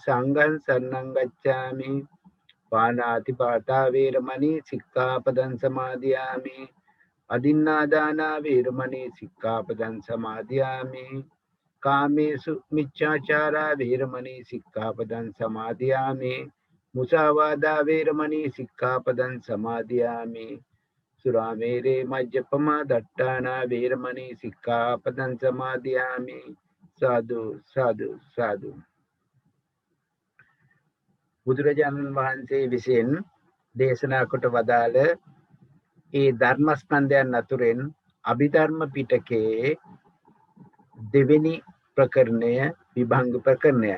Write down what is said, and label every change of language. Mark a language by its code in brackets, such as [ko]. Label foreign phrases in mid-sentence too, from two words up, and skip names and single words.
[pi] සංඝං සරණං ගච්ඡාමි පාණාති පාතා වේරමණී සික්ඛාපදං සමාදියාමි අදින්නා දාන වේරමණී සික්ඛාපදං සමාදියාමි කාමේසු මිච්ඡාචාරා වේරමණී සික්ඛාපදං සමාදියාමි මුසාවාදා වේරමණී සික්ඛාපදං සමාදියාමි සුරාමේරේ මජ්ජපමා දට්ඨානා වේරමණී සික්ඛාපදං සමාදියාමි සාදු සාදු සාදු. [si] බුදුරජාණන් වහන්සේ විසින් දේශනා කොට වදාළ ඒ ධර්මස්කන්ධයන් අතුරෙන් අභිධර්ම පිටකයේ දෙවෙනි ප්‍රකරණය විභංග ප්‍රකරණයයි.